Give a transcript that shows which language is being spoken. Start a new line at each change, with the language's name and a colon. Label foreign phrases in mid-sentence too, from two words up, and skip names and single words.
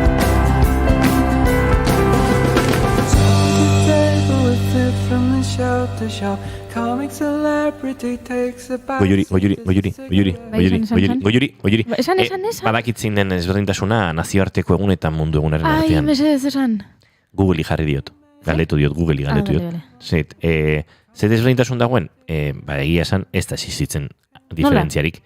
English: From the shelter to shop. Comic celebrity takes a bath.
Basque: Goiuri. Esan. Badakit zein den ezberdintasuna nazioarteko egun eta mundu egunaren Ai, artean. mesedez esan. Google'i jarri diot. Galetu diot. Vale. Zet, zer ezberdintasun dagoen, egia esan, ez da existitzen diferentziarik.